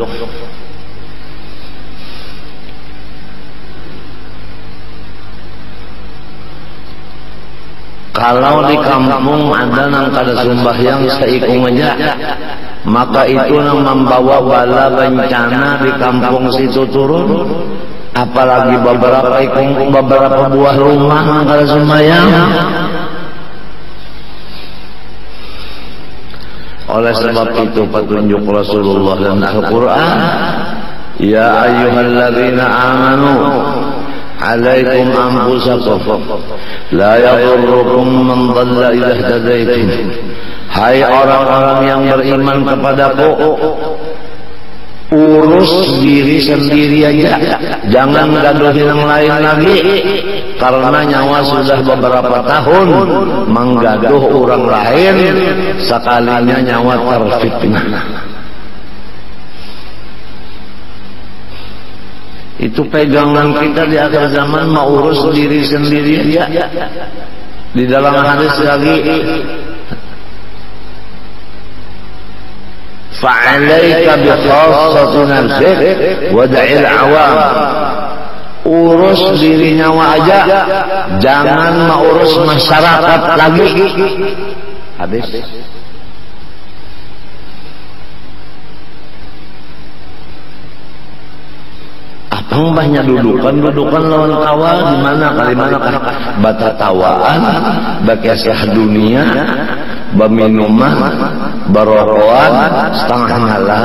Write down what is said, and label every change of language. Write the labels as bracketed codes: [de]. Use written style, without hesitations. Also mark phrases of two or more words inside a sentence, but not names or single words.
[bjn] Kalau di kampung ada nang kada sembahyang seikung aja, maka itu nang membawa bala bencana di kampung situ turun. Apalagi beberapa buah rumah nang kada sembahyang. [id] Oleh sebab itu petunjuk Rasulullah dan Al-Quran, [ar] يا أيها الذين آمنوا عليكم أنفسكم لا يضركم من ضل إذا اهتديتم. [bjn] Hai orang-orang yang beriman kepadaku, urus diri sendiri aja, jangan gaduhin yang lain lagi, karena nyawa sudah beberapa tahun menggaduh orang lain, sekalinya nyawa terfitnah. [id] Itu pegangan kita di akhir zaman, mau urus diri sendiri aja. Di dalam hadis lagi, [ar] فعليك بخاصة نفسك ودع العوام. [bjn] Urus diri nyawa aja, jangan mengurus masyarakat lagi. [id] Habis. [bjn] Banyak dudukan lawan kawal di mana kali mana kan batatawaan, bakesah dunia, baminuman, barokoan, setengah malam.